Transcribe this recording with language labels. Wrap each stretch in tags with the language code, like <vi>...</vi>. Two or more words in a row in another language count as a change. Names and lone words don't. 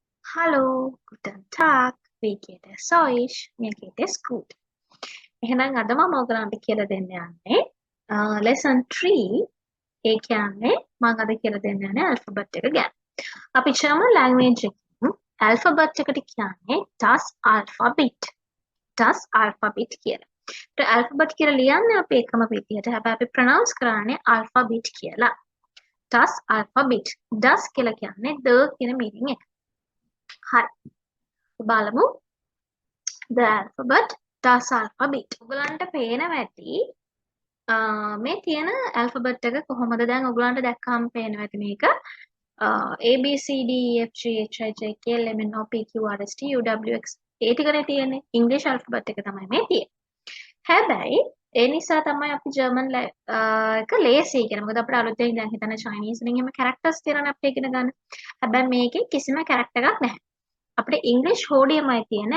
<de>Hallo, guten Tag. Wie geht es euch? Mir geht es gut.</de> <si>එහෙනම් අද මම ඔයගලන්ට කියලා දෙන්න යන්නේ lesson 3. ඒ කියන්නේ මම අද කියලා දෙන්න යන්නේ alphabet එක ගැන. අපි</si> <en>German language</en> <si>එකකින් alphabet එකට කියන්නේ</si> <de>das Alphabet. Das Alphabet</de> <si>කියලා. ඒත් alphabet කියලා ලියන්නේ අපි එකම විදිහට. හැබැයි අපි pronounce කරන්නේ alphabet කියලා.</si> <de>Das Alphabet.</de> <si>Das කියලා කියන්නේ the කියන meaning එක. හරි. බලමු</si> <en>the alphabet</en> <de>das alphabet</de> <si>ඔයගලන්ට පේනවා ඇති මේ තියෙන alphabet එක කොහොමද දැන් ඔයගලන්ට දැක්කම පේනවා ඇති මේක A B C D E F G H I J K L M N O P Q R S T U W X ඒ ටිකනේ තියෙන්නේ ඉංග්‍රීසි alphabet එක තමයි මේ තියෙන්නේ හැබැයි ඒ නිසා තමයි අපි ජර්මන් එක ලේසි කියන මොකද අපිට අලුතෙන් දැන් හිතන්න චයිනීස් වලින් එහෙම characters තියෙනවනේ අපිට ඉගෙන ගන්න හැබැයි මේකේ කිසිම character එකක් නැහැ අපිට ඉංග්‍රීසි හෝඩියමයි තියෙන්නේ.</si>